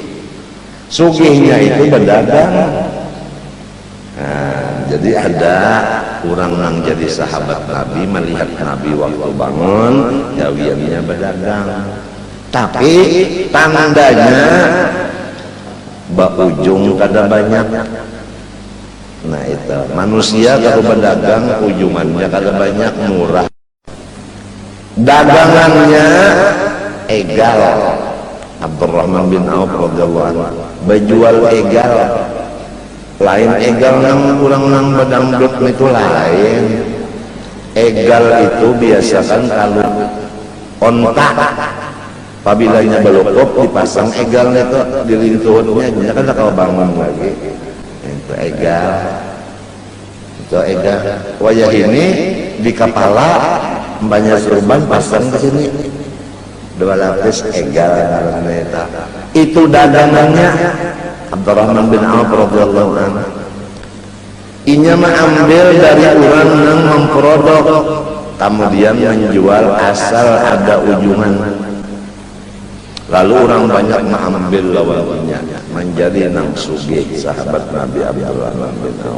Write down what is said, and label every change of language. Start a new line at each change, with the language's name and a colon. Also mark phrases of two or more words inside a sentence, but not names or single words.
Banjar: Sugihnya itu berdagang. Nah, jadi ada orang yang jadi sahabat Nabi melihat Nabi waktu bangun gawiannya berdagang, tapi tandanya ujung kada banyak. Nah itu manusia kalau berdagang ujungannya kada banyak, murah, dagangannya egal. Abdurrahman bin Auf
Arabic: رضي الله عنه
Banjar: berjual egal. lain egal nang kurang nang badangdut itu lain. Egal itu biasakan kalau onta pabilanya balokop dipasang egal itu di lintuhnya kan kalau bangun lagi itu egal. Itu egal. Wayah ini di kepala banyak surban pasang ke sini 2 lapis egal itu dagangannya Abdurrahman bin Auf
Arabic: رضي الله عنه.
Banjar: Inya mengambil dari orang yang memprodok kemudian menjual asal ada ujungan, lalu orang banyak mengambil lawannya menjadi nang sugih sahabat Nabi Abdurrahman bin Auf.